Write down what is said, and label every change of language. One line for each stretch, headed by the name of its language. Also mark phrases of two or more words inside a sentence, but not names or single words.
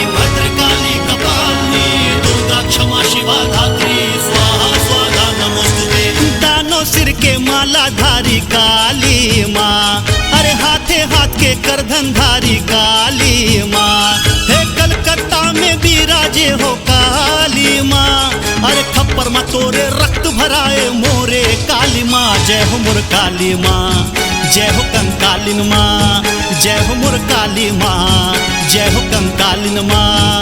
Sanskrit: भद्र काली कपालिनी दुर्गा क्षमा शिवा धात्री स्वाहा स्वाहा नमोस्तुते
Chhattisgarhi: दानों सिर के माला धारी काली माँ अरे हाथे हाथ के करधन धारी काली माँ हे कलकत्ता में विराजे हो काली माँ अरे खप्पर माँ तोरे रक्त भराए मोरे काली माँ जय हो मोर काली माँ जय हो कंकालिन माँ जय हो मोर काली माँ जय हो कंकालिन माँ